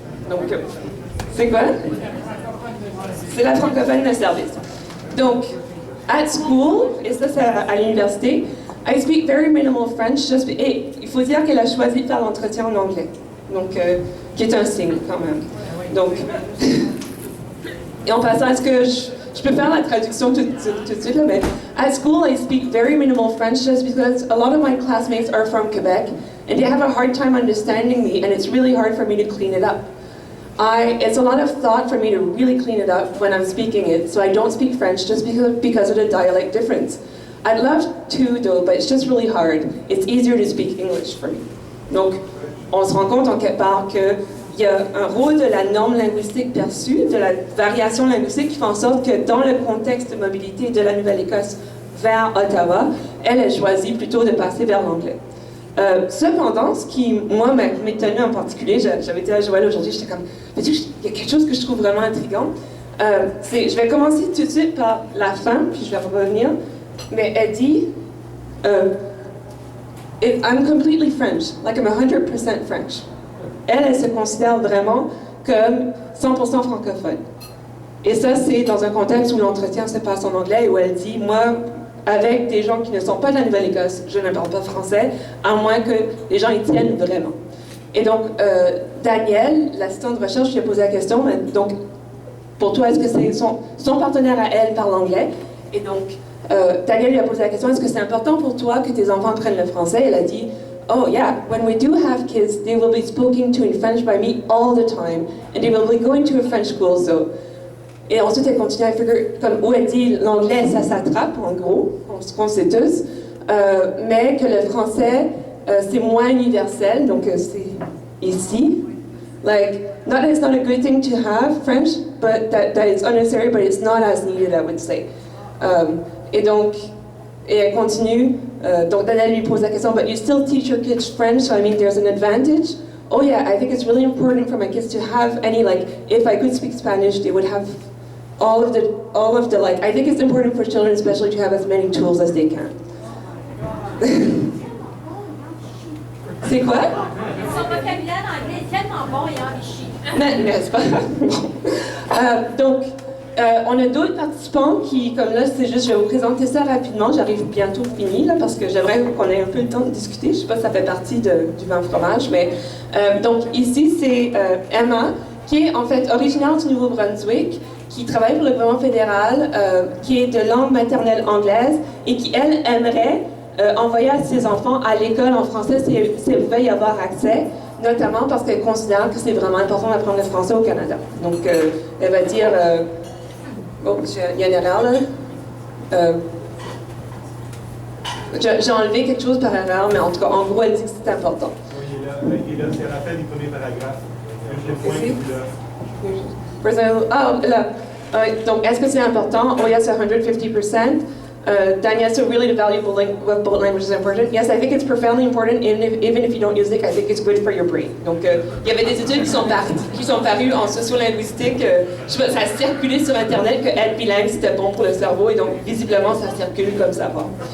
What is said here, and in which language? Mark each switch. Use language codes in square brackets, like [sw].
[fr] Donc, c'est quoi? C'est la francophone de service. Donc, [en] at school, [fr] et ça c'est à l'université, [en] I speak very minimal French, [fr] et il faut dire qu'elle a choisi de faire l'entretien en anglais. Donc, qui est un signe quand même. Donc, et en passant, est-ce que je peux faire la traduction tout de suite, là, mais [en] at school I speak very minimal French just because a lot of my classmates are from Quebec and they have a hard time understanding me and it's really hard for me to clean it up. It's a lot of thought for me to really clean it up when I'm speaking it, so I don't speak French just because of the dialect difference. I'd love to though, but it's just really hard. It's easier to speak English for me. [fr] Donc, on se rend compte en quelque part que il y a un rôle de la norme linguistique perçue, de la variation linguistique qui fait en sorte que dans le contexte de mobilité de la Nouvelle-Écosse vers Ottawa, elle a choisi plutôt de passer vers l'anglais. Cependant, ce qui, moi, m'étonnait en particulier, j'avais été à Joël aujourd'hui, j'étais comme, il y a quelque chose que je trouve vraiment intriguant. Je vais commencer tout de suite par la fin, puis je vais revenir, mais elle dit, [en] I'm completely French, like I'm 100% French. [fr] Elle se considère vraiment comme 100% francophone. Et ça, c'est dans un contexte où l'entretien se passe en anglais et où elle dit, moi, avec des gens qui ne sont pas de la Nouvelle-Écosse, je ne parle pas français, à moins que les gens y tiennent vraiment. Et donc, Daniel, l'assistant de recherche, lui a posé la question, mais donc, pour toi, est-ce que c'est son partenaire à elle parle anglais? Et donc, Daniel lui a posé la question, est-ce que c'est important pour toi que tes enfants apprennent le français? Elle a dit, [en] oh yeah, when we do have kids, they will be spoken to in French by me all the time, and they will be going to a French school, so. [fr] Et ensuite, elle continue à figure, comme où elle dit, l'anglais, ça s'attrape, en gros, on sait tous, mais que le français, c'est moins universel, donc c'est ici. [en] Like, not that it's not a good thing to have French, but that it's unnecessary, but it's not as needed, I would say. [fr] Et donc, et elle continue, donc Daniel lui pose la question, [en] but you still teach your kids French, so I mean there's an advantage? Oh yeah, I think it's really important for my kids to have any, like, if I could speak Spanish, they would have all of the, like, I think it's important for children especially to have as many tools as they can. [fr] C'est quoi? Son vocabulaire anglais est tellement bon et enrichi. Mais c'est pas grave. Donc, On a d'autres participants qui, comme là, c'est juste, je vais vous présenter ça rapidement. J'arrive bientôt fini, là, parce que j'aimerais qu'on ait un peu le temps de discuter. Je ne sais pas si ça fait partie du vin fromage, mais... donc, ici, c'est Emma, qui est en fait originaire du Nouveau-Brunswick, qui travaille pour le gouvernement fédéral, qui est de langue maternelle anglaise, et qui, elle, aimerait envoyer ses enfants à l'école en français s'il veut y avoir accès, notamment parce qu'elle considère que c'est vraiment important d'apprendre le français au Canada. Donc, elle va dire... oh, il y a une erreur, là. J'ai enlevé quelque chose par erreur, mais en tout cas, en gros, elle dit que c'est important. Oui, il est là, c'est la fin du premier paragraphe. Le point qui est là. Ah, là. Donc, est-ce que c'est important? [en] Oh, yes, 150%. Daniel, so really the value of both languages is important. Yes, I think it's profoundly important, even if you don't use it, I think it's good for your brain. [fr] Donc, il y avait des études qui sont parues en sociolinguistique. Je sais pas, ça a circulé sur Internet que être bilingue, c'était bon pour le cerveau, et donc, visiblement, ça circule comme ça va.